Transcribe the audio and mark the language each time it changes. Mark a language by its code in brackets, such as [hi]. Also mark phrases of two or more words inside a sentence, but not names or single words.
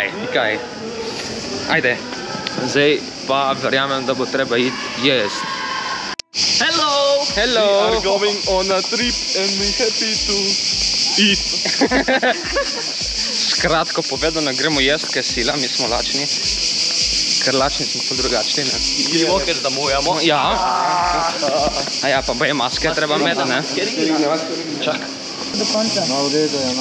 [sl] Ajde. Zdaj pa verjamem, da bo treba iti jesti. [en] Hello! Hello! We are going on a trip and we happy to eat. [sl] Kratko povedano, gremo jesti, kaj sila, mi smo lačni. Ker lačni smo pa drugačni, ne? Idemo, ker zamujamo. Ja. A ja, pa boje maske treba imeti, ne? Čak. Do konca. No, v redu je, no.